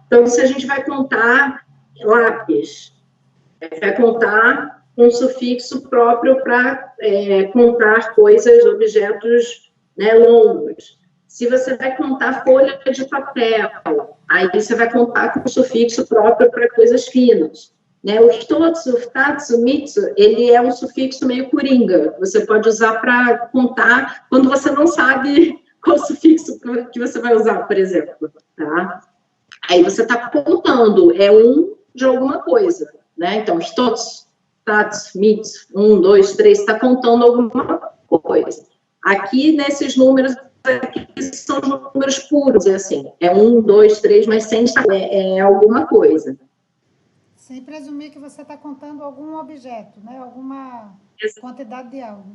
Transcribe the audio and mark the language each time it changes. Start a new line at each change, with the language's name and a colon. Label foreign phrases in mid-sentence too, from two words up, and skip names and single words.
Portuguese: Então, se a gente vai contar lápis, vai contar um sufixo próprio para contar coisas, objetos, né, longos. Se você vai contar folha de papel, aí você vai contar com um sufixo próprio para coisas finas. Né? O
Japanese: ひとつ、ふたつ、みっつ,
Portuguese: ele é um sufixo meio coringa. Você pode usar para contar quando você não sabe qual sufixo que você vai usar, por exemplo. Tá? Aí você está contando, de alguma coisa. Né? Então,
Japanese: ひとつ、ふたつ、みっつ, 1, 2, 3,
Portuguese: está contando alguma coisa. Aqui, nesses números, aqui são números puros, assim. 1, 2, 3, mas sem alguma coisa. Sem presumir que você está contando algum objeto, né? Alguma quantidade de algo.